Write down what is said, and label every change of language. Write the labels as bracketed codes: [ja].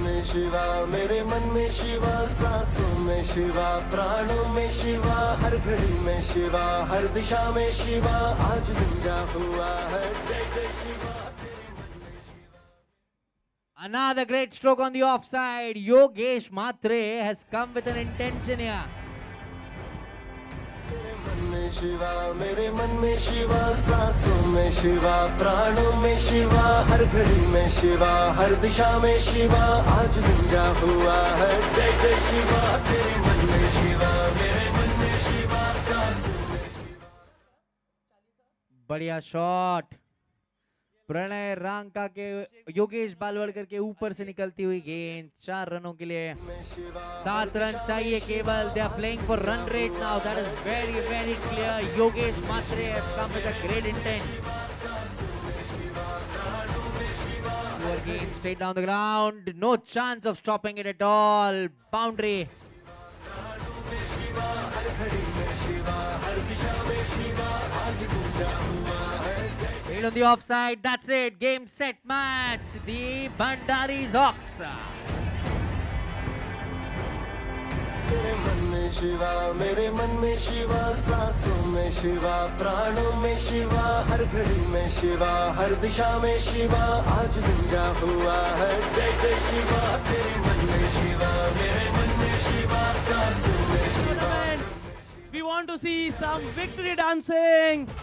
[hi] शिवा मेरे मन में शिवा सांसों में शिवा प्राणों में शिवा हर घड़ी में शिवा हर दिशा में शिवा आज गूंजा हुआ है जय जय शिवा तेरे मन में Shiva. [en] Another great stroke on the offside. Yogesh Matre has come with an intention here. [hi] Shiva मेरे मन में शिवा सांसों में शिवा प्राणों में शिवा हर घड़ी में शिवा हर दिशा में शिवा आज गूंजा हुआ है जय जय शिवा तेरे मन में शिवा मेरे मन में शिवा सांसों में शिवा। बढ़िया शॉट, प्रणय रांका के योगेश बालवड़कर के ऊपर से निकलती हुई गेंद। 4 रनों के लिए 7 रन चाहिए केवल। [en] They are playing for run rate now, that is very very clear. Yogesh Mhatre has come with a great intent. Poor game straight down the ground, no chance of stopping it at all. Boundary. Straight on the offside, that's it. Game, set, match. The Bhandari's Hawks. [hi] मेरे मन में शिवा मेरे मन में शिवा सांसों में शिवा प्राणों में शिवा हर घड़ी में शिवा हर दिशा में शिवा आज गूंजा हुआ है जय जय शिवा तेरे मन में शिवा मेरे मन में शिवा सांसों में Shiva. [en] We want to see some victory dancing.